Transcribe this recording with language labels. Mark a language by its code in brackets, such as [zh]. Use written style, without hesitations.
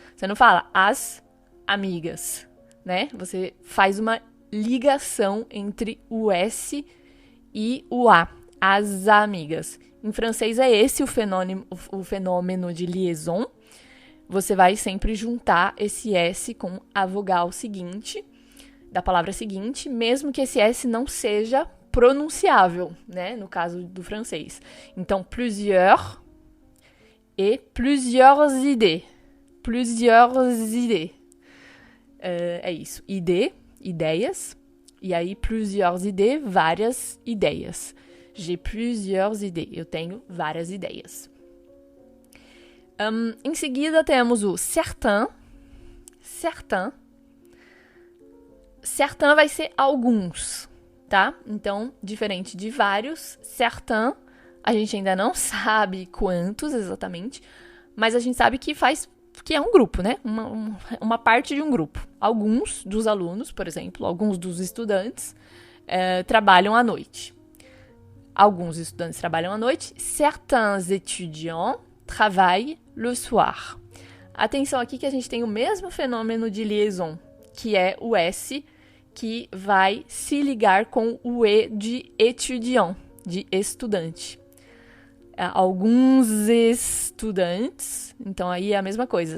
[pt] Você não fala as amigas, né? Você faz uma ligação entre o S e o A, as amigas. Em francês é esse o fenômeno de liaison. Você vai sempre juntar esse S com a vogal seguinte, da palavra seguinte, mesmo que esse S não seja pronunciável, né? No caso do francês. [fr] Então, plusieurs e plusieurs idées. Plusieurs idées. [pt] é isso. Idée, ideias. E aí, plusieurs idées, várias ideias. [fr] J'ai plusieurs idées. [pt] Eu tenho várias ideias. Em seguida, temos o certain. Certain. Certain vai ser alguns, tá? Então, diferente de vários, certain, a gente ainda não sabe quantos exatamente, mas a gente sabe que é um grupo, né? Uma parte de um grupo. Alguns dos alunos, por exemplo, alguns dos estudantes trabalham à noite. Alguns estudantes trabalham à noite. [fr] Certains étudiants travaillent le soir. [pt] Atenção aqui que a gente tem o mesmo fenômeno de liaison, que é o S, que vai se ligar com o E de étudiant, de estudante. Alguns estudantes, então aí é a mesma coisa.